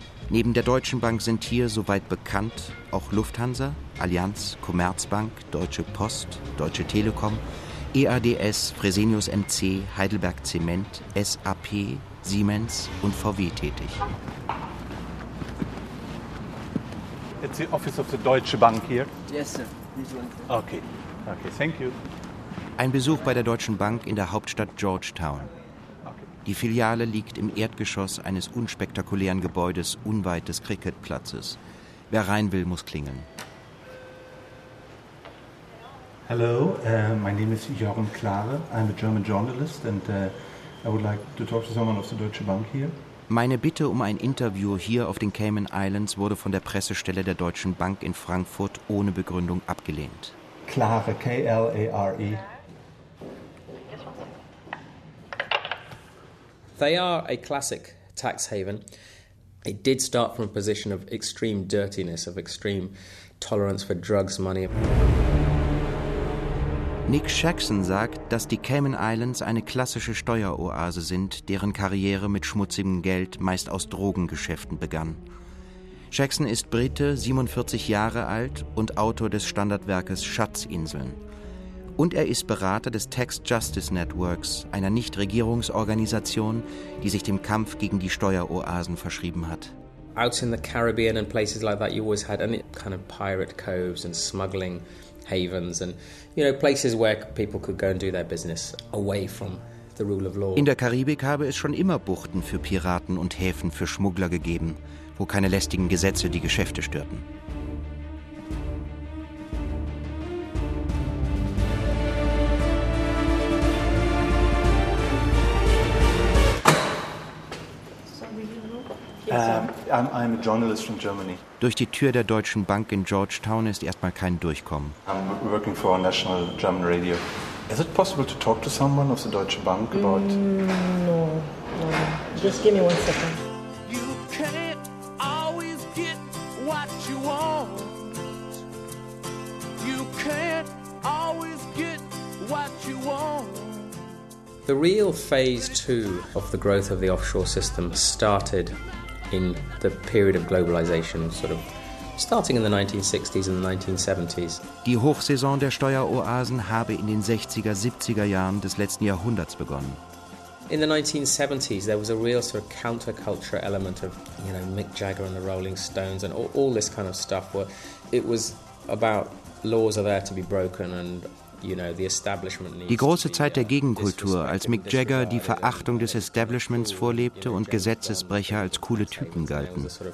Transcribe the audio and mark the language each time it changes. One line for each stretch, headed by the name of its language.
German: Neben der Deutschen Bank sind hier, soweit bekannt, auch Lufthansa, Allianz, Commerzbank, Deutsche Post, Deutsche Telekom, EADS, Fresenius MC, Heidelberg Zement, SAP, Siemens und VW tätig.
English: It's the office of the Deutsche Bank here. Yes, sir. Okay, thank you.
German: Ein Besuch bei der Deutschen Bank in der Hauptstadt Georgetown. Okay. Die Filiale liegt im Erdgeschoss eines unspektakulären Gebäudes unweit des Cricketplatzes. Wer rein will, muss klingeln.
English: Hello, my name is Jörn Klare. I'm a German journalist and I would like to talk to someone of the Deutsche Bank here.
German: Meine Bitte um ein Interview hier auf den Cayman Islands wurde von der Pressestelle der Deutschen Bank in Frankfurt ohne Begründung abgelehnt. Klare, K-L-A-R-E.
English: They are a classic tax haven. It did start from a position of extreme dirtiness, of extreme tolerance for drugs, money.
German: Nick Jackson sagt, dass die Cayman Islands eine klassische Steueroase sind, deren Karriere mit schmutzigem Geld meist aus Drogengeschäften begann. Jackson ist Brite, 47 Jahre alt und Autor des Standardwerkes Schatzinseln. Und er ist Berater des Tax Justice Networks, einer Nichtregierungsorganisation, die sich dem Kampf gegen die Steueroasen verschrieben hat.
English: Out in the Caribbean and places like that, you always had any kind of pirate coves and smuggling havens and, you know, places where people could go and do their business away from the rule of law.
German: In der Karibik habe es schon immer Buchten für Piraten und Häfen für Schmuggler gegeben, wo keine lästigen Gesetze die Geschäfte störten.
English: I'm a journalist from Germany.
German: Durch die Tür der Deutschen Bank in Georgetown ist erstmal kein Durchkommen.
English: I'm working for a national German radio. Is it possible to talk to someone of the Deutsche Bank about... No. Just give me one second. You can't always get what you want. You can't always get what you want. The real phase two of the growth of the offshore system started in the period of globalization, sort of starting in the 1960s and the 1970s.
German: Die Hochsaison der Steueroasen habe in den 60er, 70er Jahren des letzten Jahrhunderts begonnen.
English: In the 1970s, there was a real sort of counterculture element of, you know, Mick Jagger and the Rolling Stones and all this kind of stuff. Where it was about laws are there to be broken and, you know, the establishment needs.
German: Die große Zeit der Gegenkultur, als Mick Jagger die Verachtung des Establishments vorlebte und Gesetzesbrecher als coole Typen galten.